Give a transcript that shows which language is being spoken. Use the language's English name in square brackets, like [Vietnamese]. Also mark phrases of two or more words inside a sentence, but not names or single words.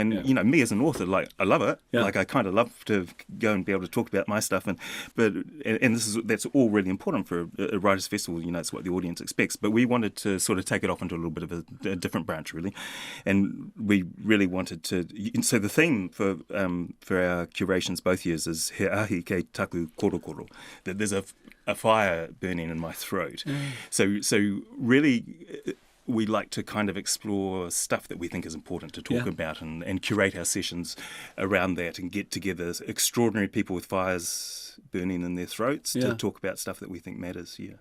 [English] And me as an author, like, I love it. Like, I kind of love to go and be able to talk about my stuff, that's all really important for a Writers Festival. It's what the audience expects, but we wanted to sort of take it off into a little bit of a different branch, really. And we really wanted to, so the theme for our curations both years is [Māori] He ahi kei taku korokoro, [English] that there's a fire burning in my throat. So really, we like to kind of explore stuff that we think is important to talk about and curate our sessions around that and get together extraordinary people with fires burning in their throats to talk about stuff that we think matters.